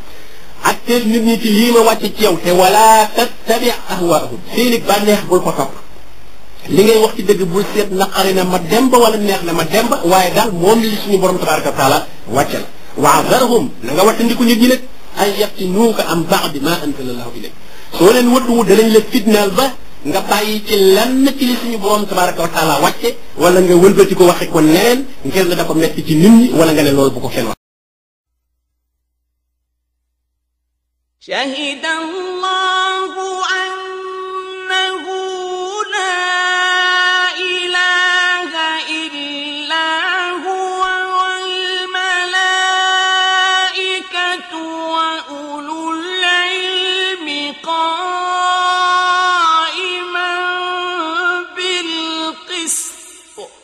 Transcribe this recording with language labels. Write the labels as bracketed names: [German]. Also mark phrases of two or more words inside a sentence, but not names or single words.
[Wolof] ak teel nit ñi ci lii ma wàcce ci yow te [Arabic] ولا تتبع أهواءهم [Wolof] seeni bànneex bul ko topp li ngay wax ci dëgg bul seet naqari na ma demba wala neex na ma demba waaye daal moom li suñu borom [Arabic] تبارك وتعالى [Wolof] wàcce la wa'zarhum na nga wattandiku nit ñi nag [Arabic] أن يفتنوك عن بعض ما أنزل الله إليك [Wolof] soo leen wattuwu danañ la fitnaal ba nga bàyyi ci lenn ci li suñu borom [Arabic] تبارك وتعالى [Wolof] wàcce wala nga wëlbati ko waxe ko neneen ngir ne dafa metti ci nit ñi wala nga ne loolu bu ko kenn wax [Arabic] شهد الله أنه لا إله إلا هو والملائكة وأولو العلم قائما بالقسط